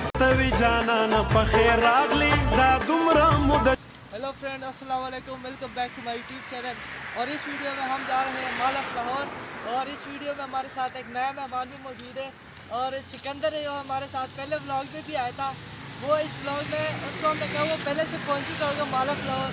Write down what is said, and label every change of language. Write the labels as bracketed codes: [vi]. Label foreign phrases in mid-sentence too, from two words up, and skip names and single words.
[ps] ورتوي جانان په خیر راغلی دا دومره مود [en] hello friend [ar] السلام علیکم, [en] welcome back to my YouTube channel. [ur] اور اس ویڈیو میں ہم جا رہے ہیں مال آف لاہور۔ اور اس ویڈیو میں ہمارے ساتھ ایک نیا مہمان بھی موجود ہے اور سکندر ہے جو ہمارے ساتھ پہلے ولاگ میں بھی آیا تھا. وہ اس ولاگ میں اس کو ہم نے کہا وہ پہلے سے پہنچ چکا ہوگا مال آف لاہور.